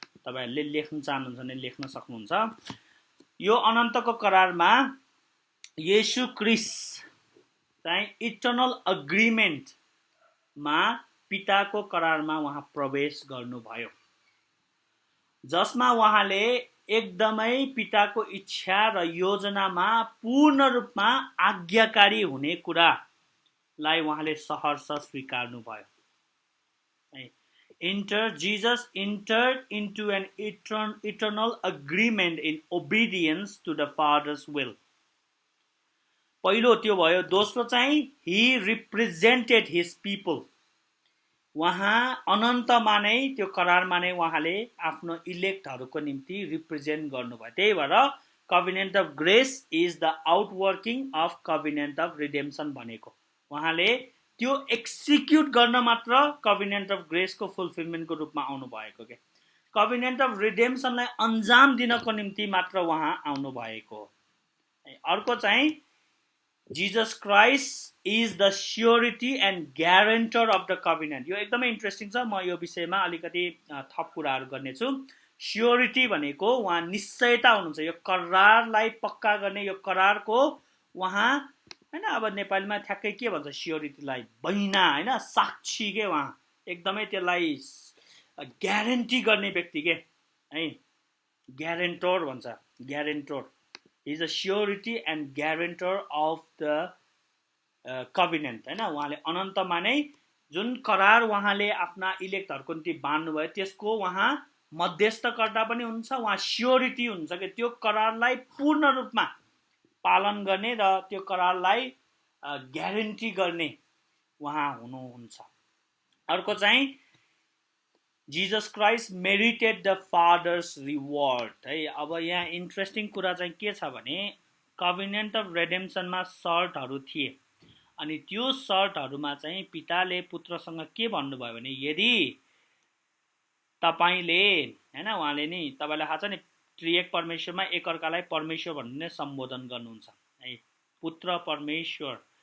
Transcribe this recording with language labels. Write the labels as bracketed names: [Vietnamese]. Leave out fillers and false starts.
[Nepali] तपाईहरुले लेख्न चाहनुहुन्छ भने लेख्न सक्नुहुन्छ। यो अनन्तको करारमा येशू ख्रीष्ट चाहिँ इटर्नल अग्रिमेन्टमा पिताको करारमा उहाँ प्रवेश गर्नुभयो, जसमा उहाँले एकदमै पिताको इच्छा र योजनामा पूर्ण रूपमा आज्ञाकारी हुने कुरालाई उहाँले सहर्ष स्वीकार्नु भयो। [English] Jesus entered into an eternal agreement in obedience to the Father's will. [Nepali] पहिलो त्यो भयो। दोस्रो चाहिँ [English] he represented his people. [Nepali] उहाँ अनन्तमा नै त्यो करारमा नै उहाँले आफ्नो इलेक्टहरूको निम्ति रिप्रेजेन्ट गर्नुभयो। त्यही भएर [English] covenant of grace is the outworking of covenant of redemption [Nepali] भनेको। उहाँले त्यो एक्सिक्युट गर्न मात्र कभिनेन्ट अफ ग्रेसको फुलफिलमेन्टको रूपमा आउनु भएको के। कभिनेन्ट अफ रिडेम्सनलाई अन्जाम दिनको निम्ति मात्र उहाँ आउनु भएको। अर्को चाहिँ [English] Jesus Christ is the surety and guarantor of the covenant. [Nepali] यो एकदमै इन्ट्रेस्टिङ छ। म यो विषयमा अलिकति थप कुराहरू गर्नेछु। स्योरिटी भनेको उहाँ निश्चयता हुनुहुन्छ, यो करारलाई पक्का गर्ने, यो करारको उहाँ हैन, अब नेपालीमा ठ्याक्कै के भन्छ स्योरिटीलाई, बहिना हैन, साक्षी के, उहाँ एकदमै त्यसलाई ग्यारेन्टी गर्ने व्यक्ति के है, ग्यारेन्टर भन्छ, guarantor. [English] He is a surety and guarantor of the covenant [Nepali] हैन। उहाँले अनन्तमा नै जुन करार उहाँले आफ्ना इलेक्टहरूको निम्ति बाँड्नुभयो त्यसको उहाँ मध्यस्थकर्ता पनि हुन्छ, उहाँ स्योरिटी हुन्छ कि त्यो करारलाई पूर्ण रूपमा पालन गर्ने र त्यो करारलाई ग्यारेन्टी गर्ने उहाँ हुनुहुन्छ। अर्को चाहिँ [English] Jesus Christ merited the Father's reward [Nepali] है। अब यहाँ इन्ट्रेस्टिङ कुरा चाहिँ के छ भने कभिनेन्ट अफ रेडेम्सनमा सर्टहरू थिए, अनि त्यो सर्टहरूमा चाहिँ पिताले पुत्रसँग के भन्नुभयो भने यदि तपाईले हैन, उहाँले नि तपाईलाई थाहा छ नि त्रिएक परमेश्वरमा एकअर्कालाई परमेश्वर भन्ने नै सम्बोधन गर्नुहुन्छ है, पुत्र परमेश्वर।